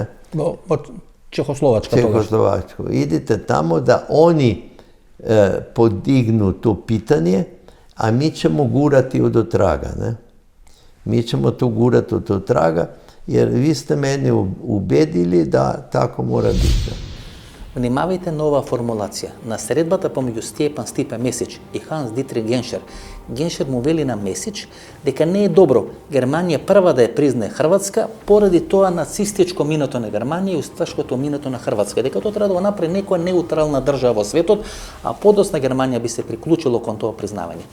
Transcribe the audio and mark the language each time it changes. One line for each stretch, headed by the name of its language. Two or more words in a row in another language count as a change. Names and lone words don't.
Serbian: Čehoslovačko. Idite tamo da oni podignu to pitanje, a mi ćemo gurati od traga, ne? Mi ćemo to gurati od traga, jer vi ste mene ubedili da tako mora biti.
Macedonian: Внимавајте на оваа формулација. На средбата помеѓу Стјепан Стипе Месич и Ханс Дитрих Геншер, Геншер му вели на Месич дека не е добро Германија прва да ја признае Хрватска поради тоа нацистичко минато на Германија и усташкото минато на Хрватска, дека тоа треба да го направи некоја неутрална држава во светот, а подосна Германија би се приклучило кон тоа признавање.